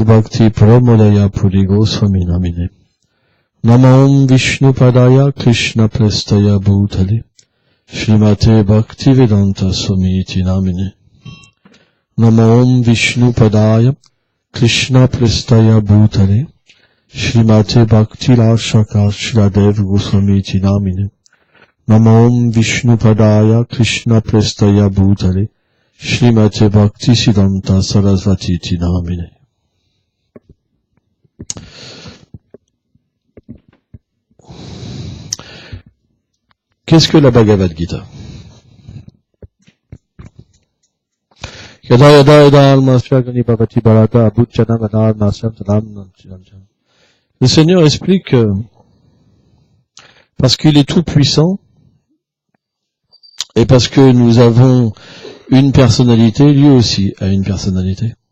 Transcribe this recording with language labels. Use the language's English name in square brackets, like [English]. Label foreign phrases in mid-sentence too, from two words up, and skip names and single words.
[Sanskrit] Bhakti Pramodaya Puri Goswami Namine Namam Vishnu Padaya Krishna Prestaya Bhutale Shrimate Bhakti Vedanta Swamiti Namine Namam Vishnu Padaya Krishna Prestaya Bhutale Shrimate Bhakti Rashaka Shradev Goswamiti Namine Namam Vishnu Padaya Krishna Prestaya Bhutale Shrimate Bhakti Siddhanta Sarasvati Namine. [French] Qu'est-ce que la Bhagavad Gita? Le Seigneur explique que parce qu'il est tout puissant et parce que nous avons une personnalité, lui aussi a une personnalité.